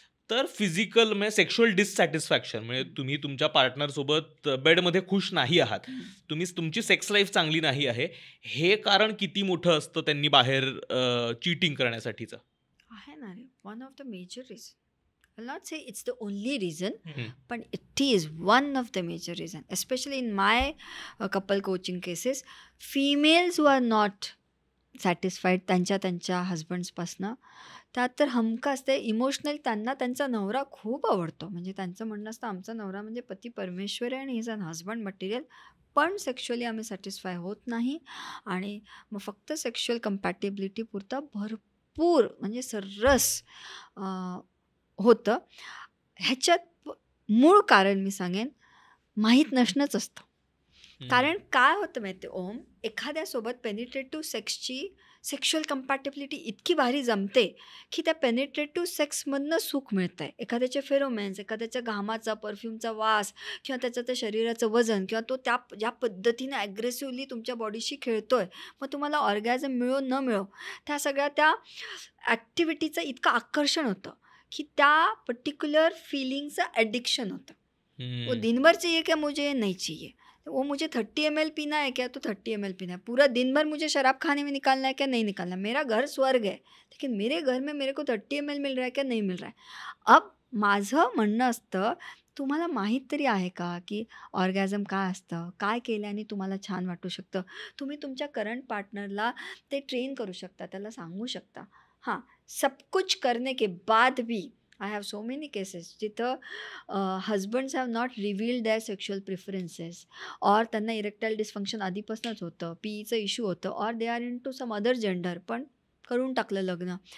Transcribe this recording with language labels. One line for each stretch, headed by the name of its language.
Marathi: तर फिजिकल म्हणजे sexual dissatisfaction, म्हणजे तुम्ही तुमच्या पार्टनरसोबत बेडमध्ये खुश नाही आहात, तुमची सेक्स लाईफ चांगली नाही आहे, हे कारण किती मोठं असतं त्यांनी बाहेर चीटिंग करण्यासाठीचं? आहे ना रे,
English: One of the major reason. I'll not say it's the only reason, hmm. but it is one of the major reason. Especially in my couple coaching cases, females who are not satisfied
Marathi: त्यांच्या हजबंड्सपासनं, त्यात तर हमखास ते emotional त्यांना त्यांचा नवरा खूप आवडतो. म्हणजे त्यांचं म्हणणं असतं आमचा नवरा म्हणजे पती परमेश्वर आहे आणि
English: is an husband material,
Marathi: पण सेक्शुअली आम्ही सॅटिस्फाय होत नाही. आणि मग फक्त सेक्शुअल कम्पॅटेबिलिटी पुरता भरपूर म्हणजे सर्रास होतं. ह्याच्यात मूळ कारण मी सांगेन माहीत नसणंच असतं. कारण काय होतं माहिती ओम, एखाद्यासोबत पेनिट्रेटिव्ह सेक्सची सेक्शुअल कम्पॅटेबिलिटी इतकी भारी जमते की त्या पेनिट्रेटिव्ह सेक्समधनं सुख मिळतं आहे. एखाद्याचे फेरोमेन्स, एखाद्याच्या घामाचा, परफ्यूमचा वास, किंवा त्याचं त्या शरीराचं वजन, किंवा तो ज्या पद्धतीने ॲग्रेसिव्हली तुमच्या बॉडीशी खेळतो आहे, मग तुम्हाला ऑर्गॅझम मिळो न मिळो, त्या सगळ्या त्या ॲक्टिव्हिटीचं इतकं आकर्षण होतं की त्या पर्टिक्युलर फीलिंगचं ॲडिक्शन होतं.
Hindi: वो दिन भर चाहिए क्या मुझे, नहीं चाहिए. वो मुझे 30 ml पीना है क्या, तो 30 ml पीना है. पूरा दिन भर मुझे शराब खाने में निकालना है क्या, नहीं निकालना. मेरा घर स्वर्ग है, लेकिन मेरे घर में मेरे को 30 ml मिल रहा है क्या, नहीं मिल रहा है.
Marathi: अब माझं म्हणणं असतं, तुम्हाला माहीत तरी आहे का की ऑर्गॅझम काय असतं, काय केल्याने तुम्हाला छान वाटू शकतं. तुम्ही तुमच्या करंट पार्टनरला ते ट्रेन करू शकता, त्याला सांगू शकता.
Hindi: हां, सब कुछ करने के बाद भी
English: I have so many cases जिथं husbands have not revealed their sexual preferences, or
Marathi: त्यांना इरेक्टाईल डिस्फंक्शन आधीपासूनच होतं, पीईचं इश्यू होतं,
English: or they are into some other gender,
Marathi: पण करून टाकलं लग्न.